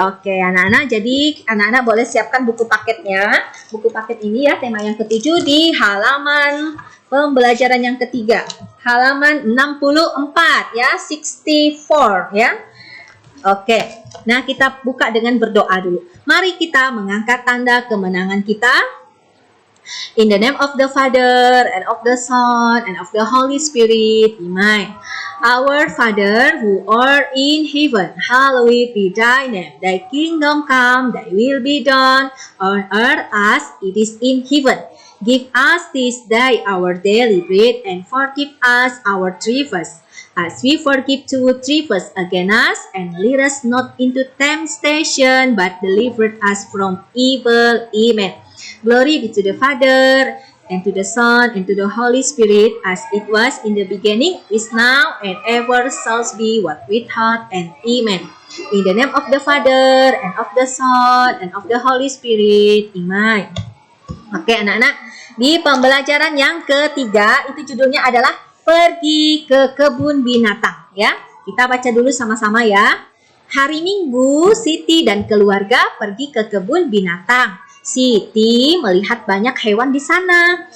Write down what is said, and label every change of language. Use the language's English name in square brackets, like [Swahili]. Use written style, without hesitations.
[Indonesian] Oke, anak-anak, jadi anak-anak boleh siapkan buku paketnya. Buku paket ini ya, tema yang ketujuh di halaman pembelajaran yang ketiga. Halaman 64 ya, 64 ya. Oke, nah kita buka dengan berdoa dulu. Mari kita mengangkat tanda kemenangan kita. [English] In the name of the Father, and of the Son, and of the Holy Spirit. Amen. Our Father, who art in heaven, hallowed be thy name. Thy kingdom come, thy will be done, on earth as it is in heaven. Give us this day our daily bread, and forgive us our trespasses, as we forgive to trespass against us, and lead us not into temptation, but deliver us from evil. Amen. Glory be to the Father, and to the Son, and to the Holy Spirit, as it was in the beginning, is now, and ever shall be, what without, and amen. In the name of the Father, and of the Son, and of the Holy Spirit. Amen. [Indonesian] Oke anak-anak, di pembelajaran yang ketiga, itu judulnya adalah pergi ke kebun binatang ya. Kita baca dulu sama-sama ya. Hari Minggu, Siti dan keluarga pergi ke kebun binatang. Siti melihat banyak hewan di sana.